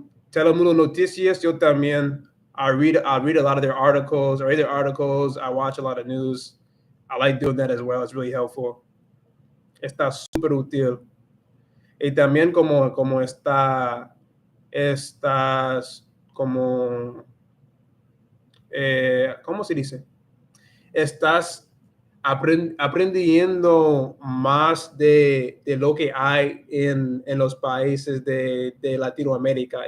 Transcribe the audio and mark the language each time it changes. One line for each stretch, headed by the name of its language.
Spanish: Telemundo Noticias, yo también.
English: I read a lot of their articles, or either articles. I watch a lot of news. I like doing that as well. It's really helpful.
Spanish: Está súper útil. Y también como estás como, ¿cómo se dice? Estás aprendiendo más de lo que hay en los países de Latinoamérica.